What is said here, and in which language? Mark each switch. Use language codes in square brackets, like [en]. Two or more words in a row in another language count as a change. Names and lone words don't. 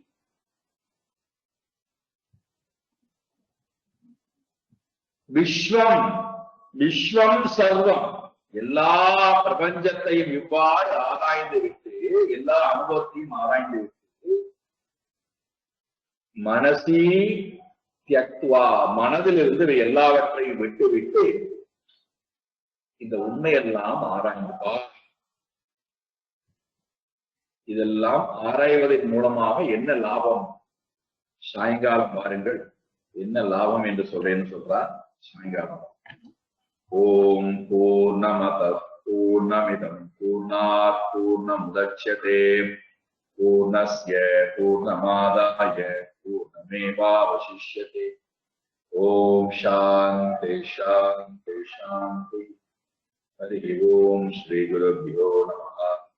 [ta] விஸ்வம், விஸ்வம் சர்வம், எல்லா பிரபஞ்சத்தையும் இவ்வாறு ஆராய்ந்து விட்டு, எல்லா அனுபவத்தையும் ஆராய்ந்து விட்டு, [sa] मनसि त्यक्त्वा [ta] மனதிலிருந்து எல்லாவற்றையும் விட்டு விட்டு இந்த உண்மையெல்லாம் ஆராய்ந்து பார். இதெல்லாம் ஆராய்வதன் மூலமாக என்ன லாபம்? சாயங்காலம் பாருங்கள் என்ன லாபம் என்று சொல்றேன்னு சொல்றார். [sa] சாயங்காலம். ॐ पूर्णमदः पूर्णमिदं पूर्णात् पूर्णमुदच्यते पूर्णस्य पूर्णमादाय पूर्णमेवावशिष्यते. ॐ शान्तिः शान्तिः शान्तिः. हरि ॐ श्री गुरुभ्यो नमः.